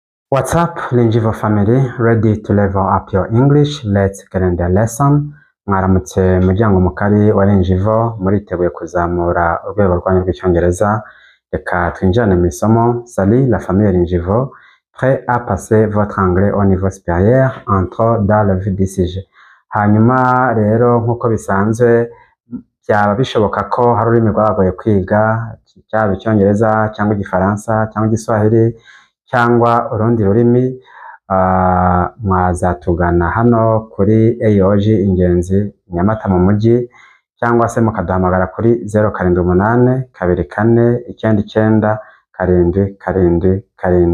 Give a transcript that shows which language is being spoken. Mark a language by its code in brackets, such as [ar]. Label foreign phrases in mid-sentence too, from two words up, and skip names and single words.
[en] What's up, Linjivo family? Ready to level up your English? Let's get in the lesson. [rw] Mwaramutse muryango mukari wa Linjivo, muriteguye kuzamura urwego rwanyu rw'icyongereza. Reka twinjirane mu isomo. [fr] Salut la famille Linjivo, prêt à passer votre anglais au niveau supérieur? Entre dans le vif du sujet. [rw] Hanyuma rero nk'uko bisanzwe byaba bishoboka ko hari ururimi rwabagoye kwiga, cyaba icyongereza cyangwa igifaransa cyangwa igiswahili cyangwa urundi rurimi, mwazatugana hano kuri AOG Ingenzi Nyamata mu mujyi, cyangwa se mukaduhamagara kuri 078 24 99 777.